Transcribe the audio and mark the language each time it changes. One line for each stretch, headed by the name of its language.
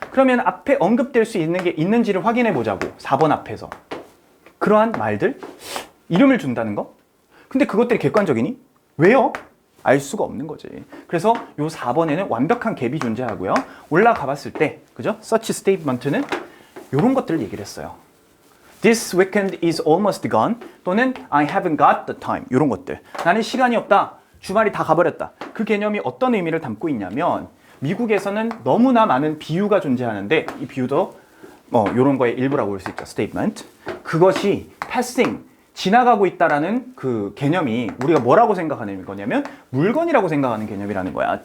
Korean: 그러면 앞에 언급될 수 있는 게 있는지를 확인해 보자고. 4번 앞에서. 그러한 말들? 이름을 준다는 거? 근데 그것들이 객관적이니? 왜요? 알 수가 없는 거지. 그래서 요 4번에는 완벽한 갭이 존재하고요. 올라가 봤을 때, 그죠?
English: such statement
Korean: 는 요런 것들을 얘기를 했어요.
English: This weekend is almost gone.
Korean: 또는
English: I haven't got the time.
Korean: 요런 것들. 나는 시간이 없다. 주말이 다 가버렸다. 그 개념이 어떤 의미를 담고 있냐면 미국에서는 너무나 많은 비유가 존재하는데 이 비유도 요런 거의 일부라고 볼 수 있죠.
English: statement.
Korean: 그것이 passing, 지나가고 있다라는 그 개념이 우리가 뭐라고 생각하는 거냐면 물건이라고 생각하는 개념이라는 거야.